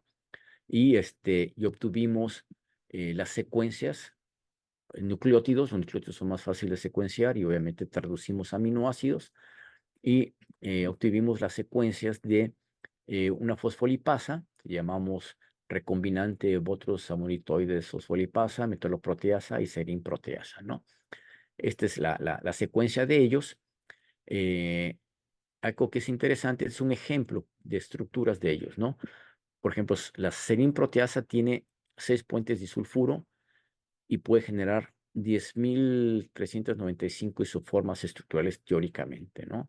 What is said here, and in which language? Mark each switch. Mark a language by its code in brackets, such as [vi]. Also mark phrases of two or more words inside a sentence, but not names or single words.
[es] Y obtuvimos las secuencias, los nucleótidos son más fáciles de secuenciar y obviamente traducimos aminoácidos y obtuvimos las secuencias de una fosfolipasa, que llamamos recombinante Botros amilitoides fosfolipasa, metaloproteasa y serinproteasa, ¿no? Esta es la secuencia de ellos. Eh, Algo que es interesante es un ejemplo de estructuras de ellos, ¿no? Por ejemplo, la serinproteasa tiene 6 puentes disulfuro y puede generar 10.395 isoformas estructurales teóricamente, ¿no?